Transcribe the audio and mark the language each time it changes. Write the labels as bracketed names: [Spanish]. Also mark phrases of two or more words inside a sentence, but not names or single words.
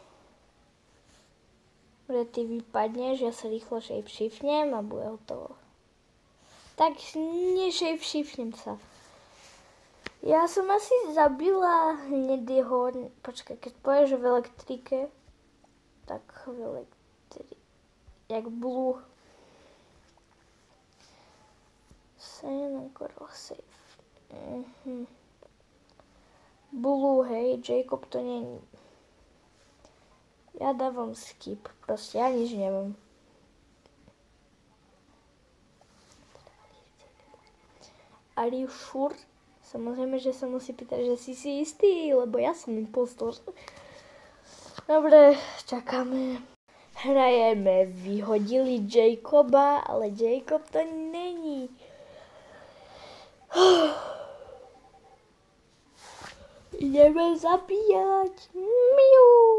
[Slovak] Dobre, ty vypadneš, ja sa rýchlo shapeshiftnem a bude hotovo. Tak neshapeshiftnem sa. Ja som asi zabila hnedého, počkaj, keď povieš v elektrike, tak v elektrike, jak blue. [English] Same coral safe. [Slovak] Blue, [Czech] hej, Jacob to není. [Slovak] Ja dávam skip, proste ja nič neviem. [English] Are you sure? [Slovak] Samozrejme, že sa musí pýtať, že si istý, lebo ja som impostor. Dobre, čakáme. Hrajeme. Vyhodili Jacoba, ale Jacob to není. Ideme zabíjať. Miu.